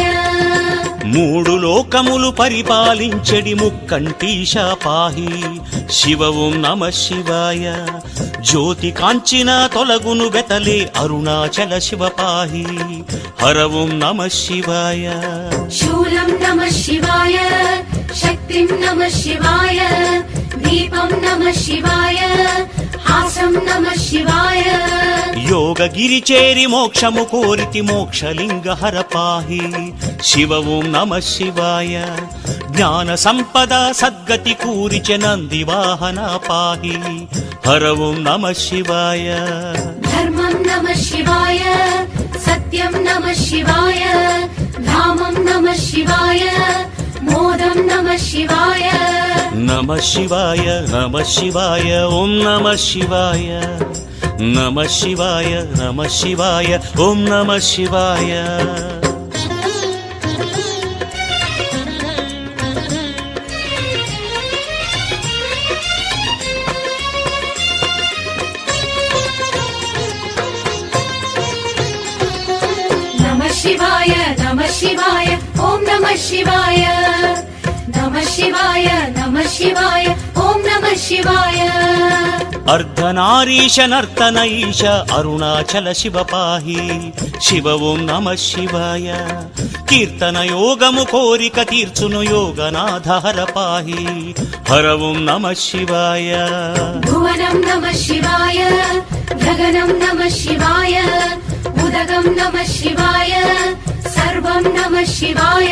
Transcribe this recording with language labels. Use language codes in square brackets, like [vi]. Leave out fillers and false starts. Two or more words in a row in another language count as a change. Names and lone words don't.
[te] మూడు లోకములు పరిపాలించెడి ముక్కంటీశ [sa] పాహి శివ ఓం నమ శివాయ [te] జ్యోతి కాంచిన తొలగును బెతలే అరుణాచల శివ [sa] పాహి హర ఓం నమ శివాయ शूलं नमः शिवाय शक्तिं नमः शिवाय दीपं नमः शिवाय हासं नमः शिवाय [te] యోగగిరి చేరి మోక్షము కోరితి మోక్షలింగ హర [sa] పాహి శివ ఓం నమ శివాయ [te] జ్ఞాన సంపద సద్గతి కూరిచె నంది వాహన [sa] పాహి హర ఓం నమ శివాయ धर्मं नमः शिवाय सत्यं नमः शिवाय धामं नमः शिवाय मोदं नमः शिवाय నమ శివాయ నమ శివాయ ఓం నమ శివాయ నమ శివాయ నమ శివాయ ఓం నమ శివాయ नमः शिवाय नमः शिवाय ॐ नमः शिवाय नमः शिवाय नमः शिवाय ॐ नमः शिवाय [te] అర్ధనారీశ నర్తన ఈశ అరుణాచల శివ [sa] పాహి శివ ఓం నమ శివాయ [te] కీర్తన యోగము కోరిక తీర్చును యోగనాథ హర [sa] పాహి హర ఓం నమ శివాయ భువనం నమ శివాయ గగనం నమ శివాయ ఉదగం నమ శివాయ సర్వం నమ శివాయ